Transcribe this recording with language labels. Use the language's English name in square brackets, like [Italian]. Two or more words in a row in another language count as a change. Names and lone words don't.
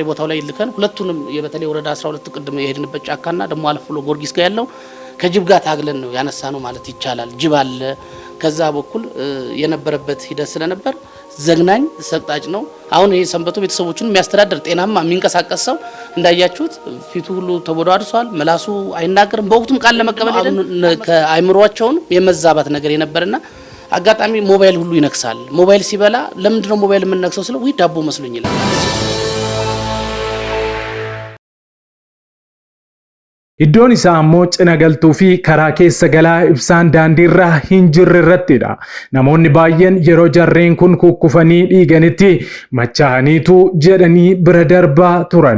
[Amharic] ቦታው ላይ ልከን ሁለቱንም የበተለይ ወረዳ 12 ቅድም የሄድንበት ጫካና ደሞ አልፎ ጊዮርጊስ ጋር ያለው ከጅብ ጋር ታግለን ነው ያነሳ ነው ማለት ይቻላል። ጅብ አለ ከዛ በኩል የነበረበት ሂደት ስለነበር ዘግናኝ ሰቅጣጭ ነው። አሁን ይሄ ሰንበቱ ቤተሰቦቹን የሚያስተዳድር ጤናማ የሚንቀሳቀስ ሰው እንዳያችሁት ፊቱ ሁሉ ተቦዳድሷል። መላሱ አይናገርም። በወቅቱም ቃል ለመቀበል ከአይምሮአቸውን የመዛባት ነገር የነበርና አጋጣሚ ሞባይል ሁሉ ይነክሳል። ሞባይል ሲበላ ለምንድን ነው ሞባይል የምንነክሰው ስለ ወይ ዳቦ መስሎኝ ይላል። [Oromo] Iddoon isaa ammoo cina galtuu fi karaa keessa galaa ibsaan daandiirra hin jirre irrattidha. Namoonni baay'een yeroo jarreen kun kukkufanii dhiiganitti machaa'aniitu jedhanii bira darbaa turan.